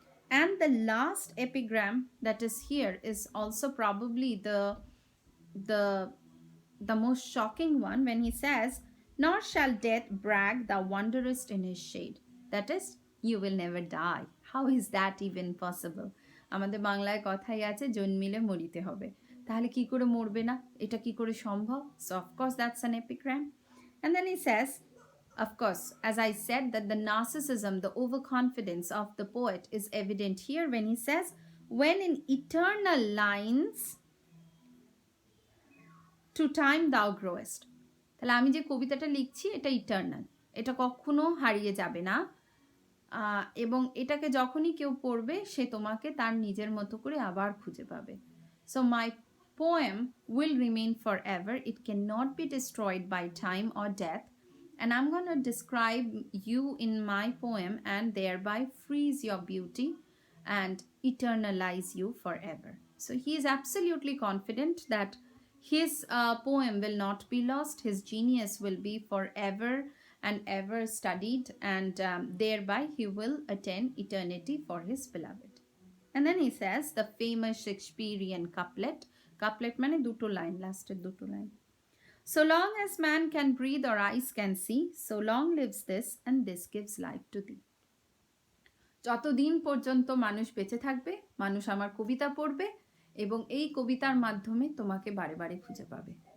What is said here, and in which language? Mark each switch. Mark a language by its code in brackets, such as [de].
[en] And the last epigram that is here is also probably the the most shocking one when he says, nor shall death brag, thou wanderest in his shade. That is, you will never die. How is that even possible? [bn] আমাদের বাংলায় কথাই আছে জন্মিলে মরিতে হবে, তাহলে কি করে মরবে না, এটা কি করে সম্ভব? [en] So of course that's an epigram. And then he says, of course, as I said, that the narcissism, the overconfidence of the poet is evident here when he says, when in eternal lines to time thou growest. [bn] তাহলে আমি যে কবিতাটা লিখছি এটা eternal, এটা কখনো হারিয়ে যাবে না, এবং এটাকে যখনই কেউ পড়বে সে তোমাকে তার নিজের মতো করে আবার খুঁজে পাবে। [en] So my poem will remain forever. It cannot be destroyed by time or death. And I'm going to describe you in my poem and thereby freeze your beauty and eternalize you forever. So he is absolutely confident that his poem will not be lost. His genius will be forever and ever studied, and thereby he will attain eternity for his beloved. And then he says the famous Shakespearean couplet. [bn] Couplet মানে দুটো line, লাস্টের দুটো line. [en] So long as man can breathe or eyes can see, so long lives this, and this gives life to thee. [bn] যতদিন পর্যন্ত মানুষ বেঁচে থাকবে, মানুষ আমার কবিতা পড়বে এবং এই কবিতার মাধ্যমে তোমাকে বারে বারে খুঁজে পাবে।